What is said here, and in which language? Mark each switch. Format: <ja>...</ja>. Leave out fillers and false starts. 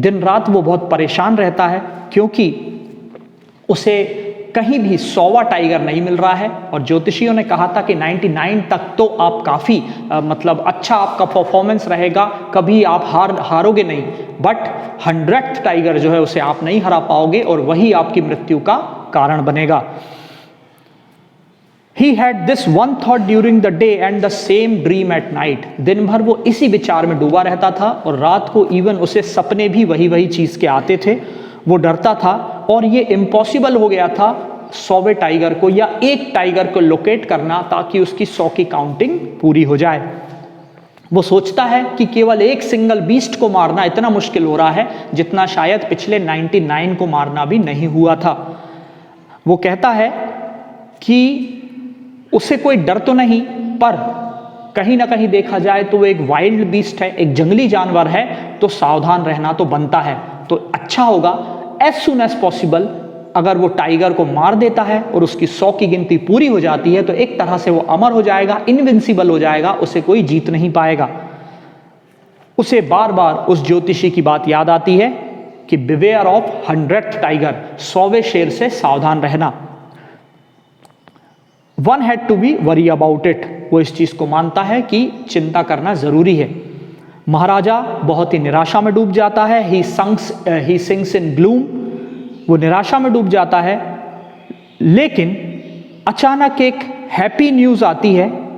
<hi>दिन रात वो बहुत परेशान रहता है क्योंकि उसे कहीं भी 100वां टाइगर नहीं मिल रहा है और ज्योतिषियों ने कहा था कि 99 तक तो आप काफ़ी मतलब अच्छा आपका परफॉर्मेंस रहेगा, कभी आप हारोगे नहीं, बट 100th टाइगर जो है उसे आप नहीं हरा पाओगे और वही आपकी मृत्यु का कारण बनेगा।</hi> <en>He had this one thought during the day and the same dream at night.</en> <hi>दिन भर वो इसी विचार में डूबा रहता था और रात को इवन उसे सपने भी वही चीज़ के आते थे। वो डरता था और ये इम्पॉसिबल हो गया था 100वें टाइगर को या एक टाइगर को लोकेट करना ताकि उसकी 100 की काउंटिंग पूरी हो जाए। वो सोचता है कि केवल एक सिंगल बीस्ट को मारना इतना मुश्किल हो रहा है जितना शायद पिछले 99 को मारना भी नहीं हुआ था। वो कहता है कि उसे कोई डर तो नहीं, पर कहीं ना कहीं देखा जाए तो वो एक वाइल्ड बीस्ट है, एक जंगली जानवर है, तो सावधान रहना तो बनता है। तो अच्छा होगा</hi> <en>as soon as possible</en> <hi>अगर वो टाइगर को मार देता है और उसकी 100 की गिनती पूरी हो जाती है तो एक तरह से वो अमर हो जाएगा, इनविंसिबल हो जाएगा, उसे कोई जीत नहीं पाएगा। उसे बार बार उस ज्योतिषी की बात याद आती है कि</hi> <en>beware of 100th tiger,</en> <hi>100वें शेर से सावधान रहना।</hi> <en>One had to be worry about it.</en> <hi>वो इस चीज़ को मानता है कि चिंता करना ज़रूरी है। महाराजा बहुत ही निराशा में डूब जाता है।</hi> <en>He sinks in gloom.</en> <hi>वो निराशा में डूब जाता है, लेकिन अचानक एक हैप्पी न्यूज़ आती है।</hi>